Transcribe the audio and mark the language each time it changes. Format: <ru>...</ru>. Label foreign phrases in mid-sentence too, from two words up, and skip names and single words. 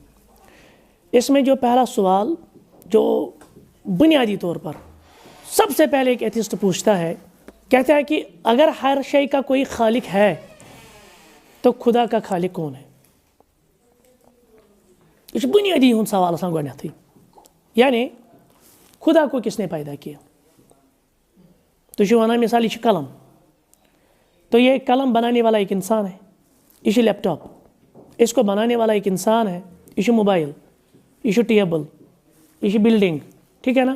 <ur>اس میں جو پہلا سوال جو بنیادی طور پر سب سے پہلے ایک ایتھسٹ پوچھتا ہے، کہتا ہے کہ اگر ہر شے کا کوئی خالق ہے تو خدا کا خالق کون ہے؟</ur> <ks>یہ بنیادی ہن سوال آسان گۄڈنیتھٕے،</ks> <ur>یعنی خدا کو کس نے پیدا کیا؟ تو جو ونان مثال یہ قلم، تو یہ قلم بنانے والا ایک انسان ہے، یہ لیپ ٹاپ، اس کو بنانے والا ایک انسان ہے، یہ موبائل، یہ ٹیبل، یہ بلڈنگ، ٹھیک ہے نا؟</ur>